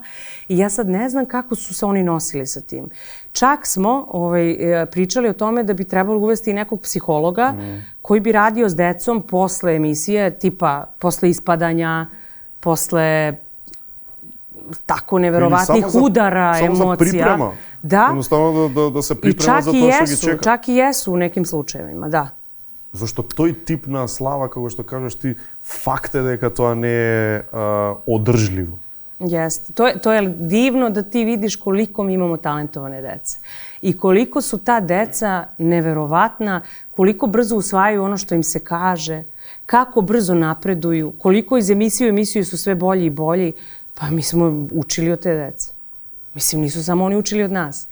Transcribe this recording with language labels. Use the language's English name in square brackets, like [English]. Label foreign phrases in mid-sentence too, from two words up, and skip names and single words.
[Serbian] I ja sad ne znam kako su se oni nosili sa tim. Čak smo pričali o tome da bi trebalo uvesti i nekog psihologa koji bi radio s decom posle emisije, tipa posle ispadanja, posle tako neverovatnih udara, emocija. [Macedonian] Samo za priprema. [Serbian] Da. Jednostavno da se priprema za to što gi čeka. Čak i jesu u nekim slučajevima, da. [Macedonian] Зашто тој тип на слава, како што кажеш ти, факт е дека тоа не е одржливо. [Serbian] Jeste. To je divno da ti vidiš koliko mi imamo talentovane dece. I koliko su ta deca neverovatna, koliko brzo usvajaju ono što im se kaže, kako brzo napreduju, koliko iz emisije u emisiju su sve bolji i bolji. Pa mi smo učili od te dece. Mislim, nisu samo oni učili od nas.